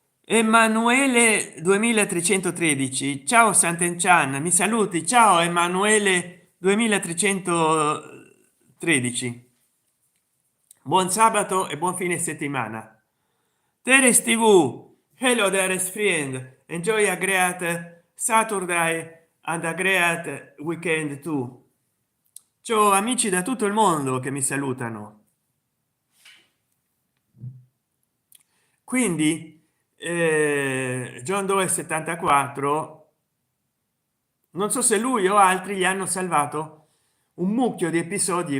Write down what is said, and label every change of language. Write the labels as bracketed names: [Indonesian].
[Italian] Emanuele 2313, ciao Sant'Enchan, mi saluti? Ciao Emanuele 2313, buon sabato e buon fine settimana. [English] Teres TV, hello dearest friend, enjoy a great Saturday and a great weekend too. [Italian] Ciao amici da tutto il mondo che mi salutano. Quindi John Doe 74, non so se lui o altri gli hanno salvato un mucchio di episodi.